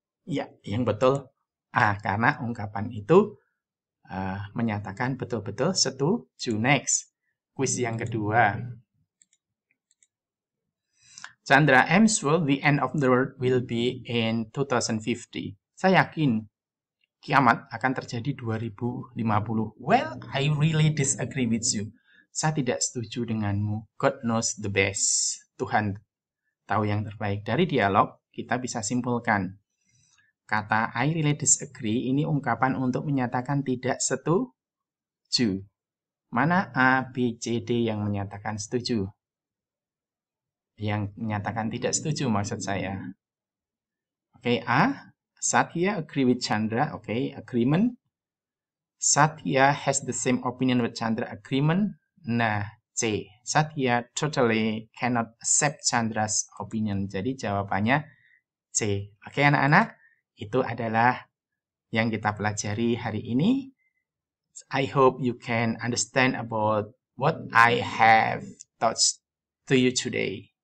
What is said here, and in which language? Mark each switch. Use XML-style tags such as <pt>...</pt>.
<id>Ya, yang betul A, karena ungkapan itu menyatakan betul-betul setuju. Next, kuis yang kedua.</id> <en>Chandra, I'm sure the end of the world will be in 2050.</en> <id>Saya yakin kiamat akan terjadi 2050.</id> <en>Well, I really disagree with you.</en> <id>Saya tidak setuju denganmu.</id> <en>God knows the best.</en> <id>Tuhan tahu yang terbaik. Dari dialog, kita bisa simpulkan. Kata</id> <en>I really disagree</en> <id>ini ungkapan untuk menyatakan tidak setuju. Mana A, B, C, D yang menyatakan setuju? Yang menyatakan tidak setuju maksud saya. Oke, A.</id> <en>Satya agree with Chandra. Oke, agreement. Satya has the same opinion with Chandra. Agreement. Nah, C. Satya totally cannot accept Chandra's opinion.</en> <id>Jadi jawabannya C. Oke, anak-anak. Itu adalah yang kita pelajari hari ini.</id> <en>I hope you can understand about what I have taught to you today.</en>